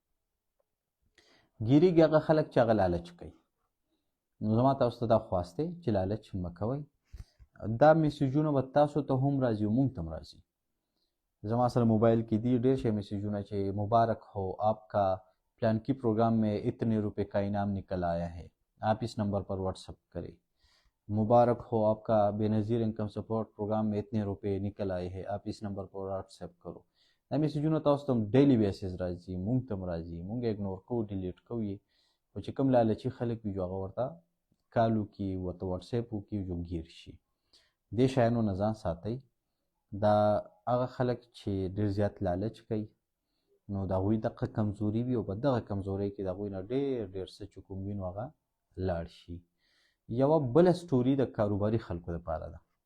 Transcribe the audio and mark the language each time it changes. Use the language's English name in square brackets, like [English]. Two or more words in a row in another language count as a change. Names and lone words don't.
[Pashto] ګیریږي هغه خلک چې هغه لالچ کوي نو زما تاسو ته دا خواست دی چې لالچ مه کوئ دا میسیجونه به تاسو ته هم راځي او موږ ته هم راځي زما سره موبایل کې دي ډېر شی میسیجونه چې [Urdu] مبارک ہو آپ کا پلان کی پروگرام میں اتنے روپے کا انعام نکل آیا ہے آپ اس نمبر پر واٹساپ کریں مبارک ہو آپکا بینظیر انکم سپورٹ پروگرام میں اتنے روپے نکل آئے ہیں آپ اس نمبر پر واٹساپ کرو [Pashto] دا میسیجونه تاسو ته [English] daily basis [Pashto] راځي مونږ ته هم راځي مونږ اګنور کوو ډیلیټ کوو یې خو چې کوم لالچي خلک وي جو هغه ورته کال وکړي ورته واټساپ وکړي جو ګیر شي دې شیانو نه ځان ساتئ دا هغه خلک چې ډېر زیات لالچ کوي نو د هغوی دغه کمزوري وي او په دغه کمزورۍ کې د هغوی نه ډېر څه چې کوم وي نو هغه لاړ شي یوه بله سټوري د کاروباري خلکو دپاره ده